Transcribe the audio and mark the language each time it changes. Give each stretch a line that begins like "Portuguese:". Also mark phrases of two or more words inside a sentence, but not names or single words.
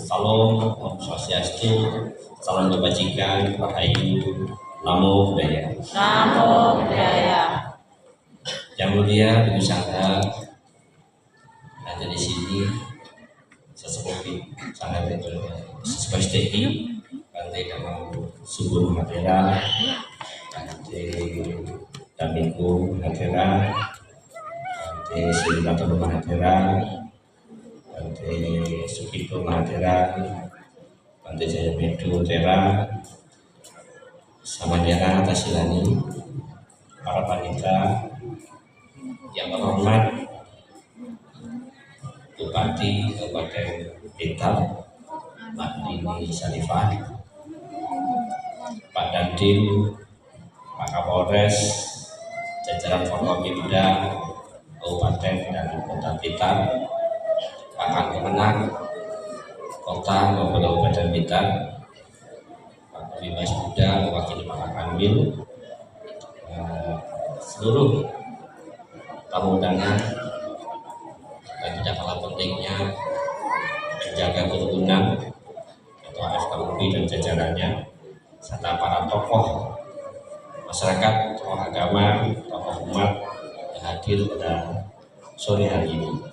Indonesian: Salam,
Sanskrit: Om Swastiastu,
Indonesian: salam kebajikan, Rahayu,
Pali: Namo Buddhaya. Namo Buddhaya.
Indonesian: Yang mulia Ibu Sangha ada di sini, sesepuh sangat sesepuh STI, Bante Damang Subur Mahatera, Bante Daminggu Mahatera, Bante Siliwanto Mahatera, Bante Sukito Mahatera, Bante Jayamedu Tera, Samanera Tasilani, para wanita yang terhormat, Bupati Kabupaten Blitar, Mbak Rini Salifah, Pak Dandim, Pak Kapolres, jajaran Forkopimda Kabupaten dan Kota Blitar, Pak Kemenang Kota maupun Kabupaten Blitar, Pak Bimas Buddha, mewakili Pak Kanwil, seluruh tamu undangan, dan tidak kalah pentingnya menjaga kerukunan Ketua FKUP dan jajarannya, serta para tokoh masyarakat, tokoh agama, tokoh umat yang hadir pada sore hari ini.